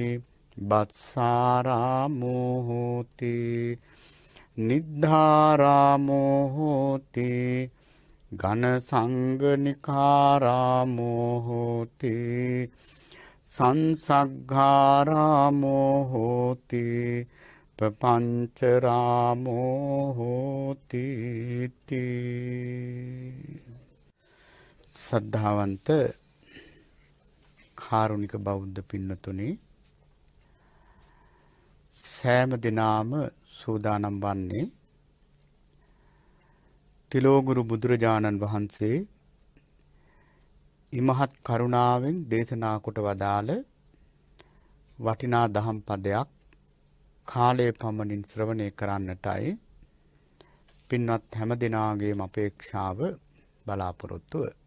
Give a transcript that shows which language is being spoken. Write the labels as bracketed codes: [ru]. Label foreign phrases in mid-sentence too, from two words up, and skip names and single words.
[pi] බත්සාරාමෝ හෝති නිද්ධාරාමෝ හෝති ඝන සංගනිකාරාමෝ හෝති සංසග්ගාරාමෝ හෝති පපංචරාමෝ හෝති [si] සද්ධාවන්ත කාරුණික බෞද්ධ පින්නතුනි, සෑම දිනාම සූදානම් වන්නේ තිලෝගුරු බුදුරජාණන් වහන්සේ ඉමහත් කරුණාවෙන් දේශනා කොට වදාළ වටිනා දහම් පදයක් කාලයේ පමණින් ශ්‍රවණය කරන්නටයි පින්වත් හැම දිනාගේම අපේක්ෂාව බලාපොරොත්තුව.